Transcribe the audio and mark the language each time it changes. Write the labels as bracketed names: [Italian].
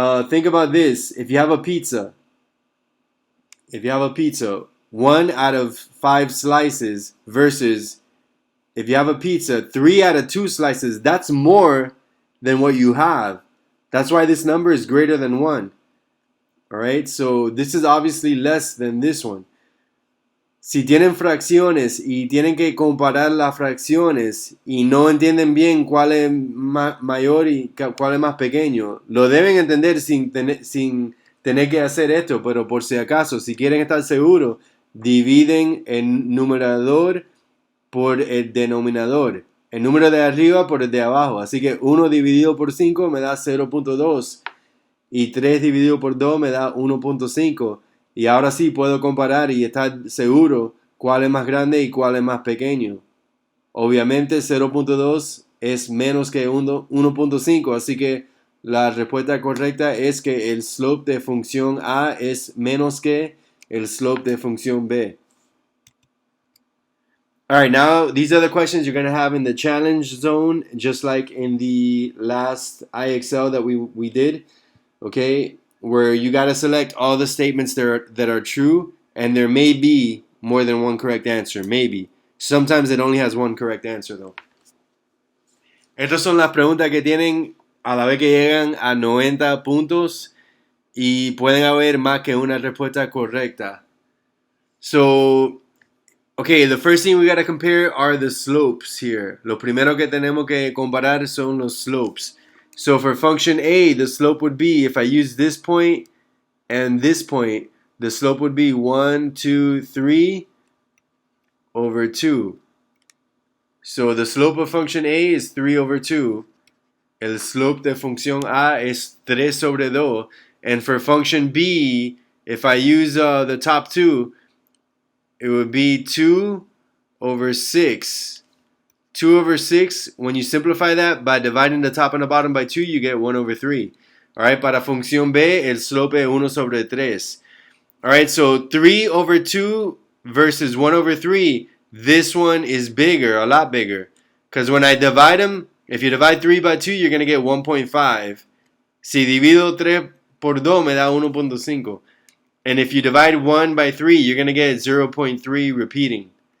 [English] Think about this. If you have a pizza, 1 out of 5 slices versus if you have a pizza, 3 out of 2 slices, that's more than what you have. That's why this number is greater than 1. Alright, so this is obviously less than this one. [Spanish] Si tienen fracciones y tienen que comparar las fracciones y no entienden bien cuál es mayor y cuál es más pequeño, lo deben entender sin tener que hacer esto, pero por si acaso, si quieren estar seguros, dividen el numerador por el denominador. El número de arriba por el de abajo. Así que 1 dividido por 5 me da 0.2. Y 3 dividido por 2 me da 1.5. Y ahora sí puedo comparar y estar seguro cuál es más grande y cuál es más pequeño. Obviamente 0.2 es menos que 1.5. Así que la respuesta correcta es que el slope de función A es menos que el slope de función B. [English] Alright, now these are the questions you're going to have in the challenge zone, just like in the last IXL that we did. Okay, where you got to select all the statements that are true, and there may be more than one correct answer. Maybe. Sometimes it only has one correct answer, though. [Spanish] Estas son las preguntas que tienen a la vez que llegan a 90 puntos y pueden haber más que una respuesta correcta. [English] So, okay, the first thing we got to compare are the slopes here. [Spanish] Lo primero que tenemos que comparar son los slopes. [English] So for function A, the slope would be, if I use this point and this point, the slope would be 1, 2, 3 over 2. So the slope of function A is 3 over 2. [Spanish] el slope de función A es 3 sobre 2. [English] And for function B, if I use the top two, it would be 2 over 6. 2 over 6, when you simplify that by dividing the top and the bottom by 2, you get 1 over 3. [Spanish] Alright, para función B, el slope es 1 sobre 3. [English] Alright, so 3 over 2 versus 1 over 3, this one is bigger, a lot bigger. Because when I divide them, if you divide 3 by 2, you're going to get 1.5. [Spanish] Si divido 3 por 2, me da 1.5. [English] And if you divide 1 by 3, you're going to get 0.3 repeating.